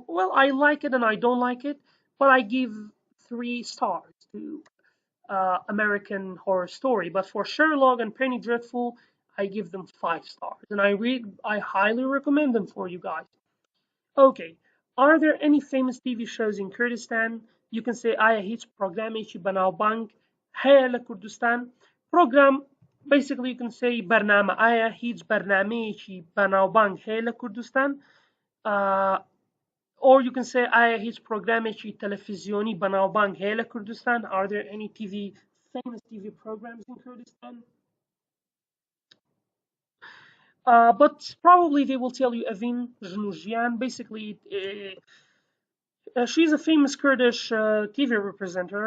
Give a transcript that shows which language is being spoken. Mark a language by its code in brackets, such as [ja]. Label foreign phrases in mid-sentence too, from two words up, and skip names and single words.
[en] Well, I like it and I don't like it, but I give 3 stars to American Horror Story. But for Sherlock and Penny Dreadful, I give them 5 stars, and I highly recommend them for you guys. Okay, are there any famous TV shows in Kurdistan? You can say [ckb] آیا هیچ programmi چی بناوبانگ هەیە لە Kurdistan. [en] Program, basically you can say [ckb] برنامه آیا هیچ برنامه‌یەکی بەناوبانگ هەیە لە Kurdistan. Uh, [en] or you can say [ckb] آیا هیچ programmێکی تەلەڤیزیۆنی بەناوبانگ هەیە لە Kurdistan. [en] Are there any famous TV programs in Kurdistan? But probably they will tell you Evin Jnujian. Basically, she's a famous Kurdish TV presenter.